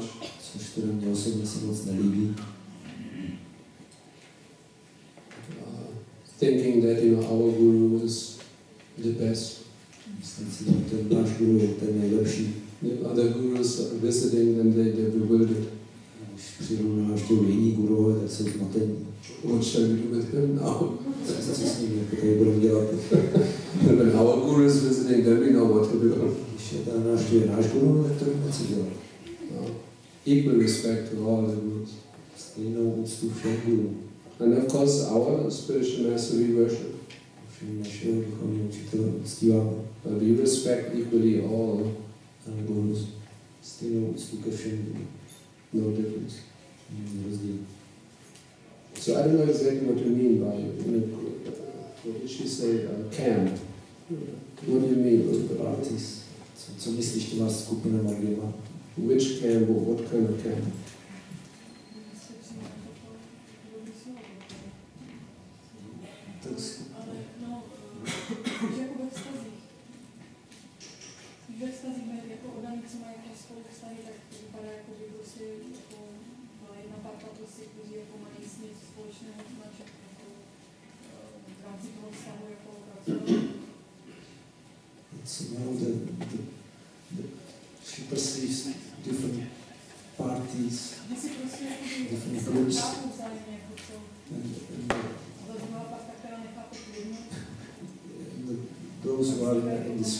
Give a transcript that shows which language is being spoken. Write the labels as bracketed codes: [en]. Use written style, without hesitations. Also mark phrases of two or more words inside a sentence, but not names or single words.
[cs] což teda mě osobně se moc nelíbí. [en] Thinking that our guru is the best. [cs] Myslím si, že ten náš guru je ten nejlepší. [en] The other gurus are visiting and they're bewildered. [cs] Když přijdou na návštěvu jiní gurové, tak jsou zmatení. [en] What shall we do with him now? [cs] Co s ním jako tady budeme dělat? [en] And when our guru is visiting, then we know what to do. [cs] Když je ta návštěva náš guru, tak to víme, co dělat. [en] Equal respect to all the gurus. [cs] Stejnou úctu všem guru. [en] And of course, our spiritual master we worship. [cs] Všem našeho duchovního učitele uctíváme. [en] But we respect equally all gurus. [cs] Stejnou úctu ke všem guru. [en] No difference. [cs] Rozdíl. [en] So I don't know exactly what you mean by, what did she say, camp? What do you mean with the Parties. [cs] Co myslíš těma skupinama, kde má? [en] Which camp or what kind of camp? [cs] Ale no, že jako ve vztazích. Ve vztazích jako oddaný, co mají jako spolu vztahy, tak to vypadá jako by prostě jako jedna parta prostě, kteří jako mají s něco společného, znači jako v rámci toho vztahu jako pracovat. [en] So now she perceives different parties, different groups, and those who are in this